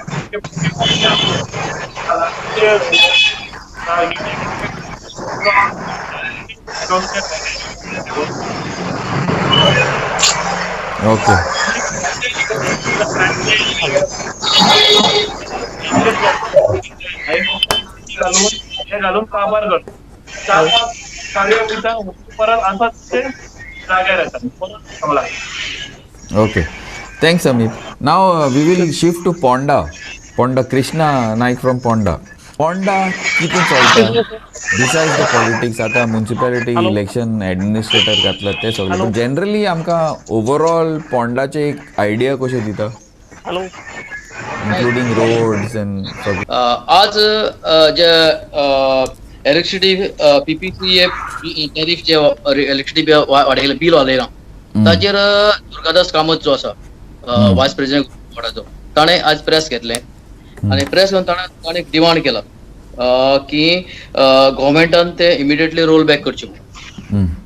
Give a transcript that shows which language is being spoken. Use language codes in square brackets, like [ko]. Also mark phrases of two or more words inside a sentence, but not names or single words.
[en] Okay. [kok] घालून काबार करतो परत असंच ते जाग्यार येतात परत चांगला. [en] Okay. Thanks, Samip. Now we will shift to Ponda. Krishna Naik from Ponda. [kok] पोंडा कितें चलता [en] besides the politics [kok] आतां [en] municipality election administrator [kok] घातला ते सगळे पूण जनरली आमकां ओवरऑल पोंडाचे एक आयडिया कशें दिता [en] हॅलो including roads and सगळें [kok] आज जे [en] electricity PPCA tariff [kok] जे इलेक्ट्रिसिटी वाडयलें बील वाडयलां ताचेर दुर्गादास कामत जो आसा [en] vice president [kok] बोर्डाचो ताणें आज प्रेस घेतलें आनी प्रेस घेवन ताणें एक डिमांड केला की गव्हर्मेंटान ते [en] immediately roll back [kok] करचे म्हणून.